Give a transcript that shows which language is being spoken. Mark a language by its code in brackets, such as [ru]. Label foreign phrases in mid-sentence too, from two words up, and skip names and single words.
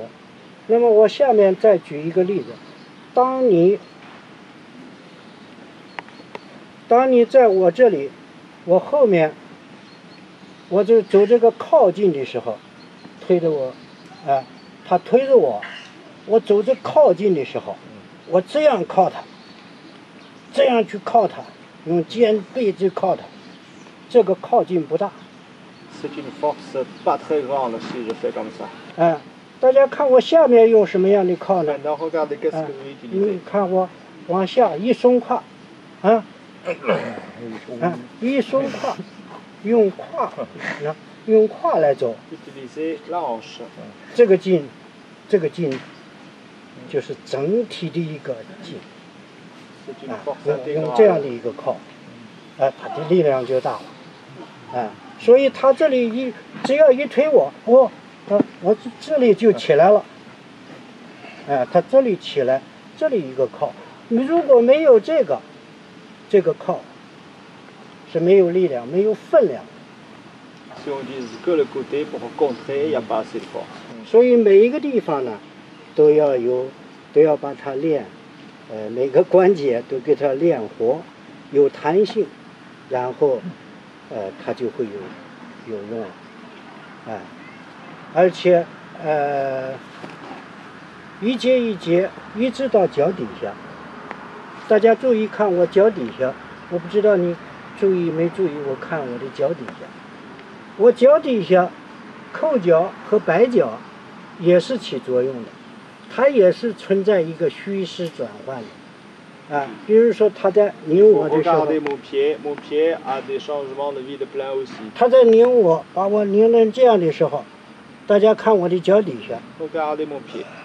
[zh] 那么我下面再举一个例子，当你在我这里，我后面，我就走这个靠近的时候，推着我，他推着我，我走这靠近的时候，我这样靠他，这样去靠他，用肩背去靠他，这个靠近不大。 [fr] C'est une force pas très grande si je fais comme ça. [zh] 大家看我下面用什么样的靠呢？ [fr] Maintenant, regardez qu'est-ce que je vais utiliser. [zh] 你看我往下一松胯，一松胯，用胯来走。 [fr] Utilisez la hanche. [zh] 这个劲就是整体的一个劲。 [fr] C'est une force [zh] 用这样的 [fr] intégrale. [zh] 一个靠，它的力量就大了。所以他这里只要一推我这里就起来了。他这里起来，这里一个靠。你如果没有这个靠是没有力量，没有分量。 [fr] Si on utilise que le côté pour contrer, il n'y a pas assez de force. [zh] 所以每一个地方呢，都要把它练，每个关节都给它练活，有弹性，然后，它就会有用了，而且一节一节一直到脚底下，大家注意看我脚底下，我不知道你注意没注意，我看我的脚底下，我脚底下扣脚和摆脚也是起作用的，它也是存在一个虚实转换的，比如说他在拧我的时候， [fr] Regardez mon pied a des changements de vide plein aussi. [zh] 他在拧我，把我拧成这样的时候，大家看我的脚底下， [fr] Regardez mon pied.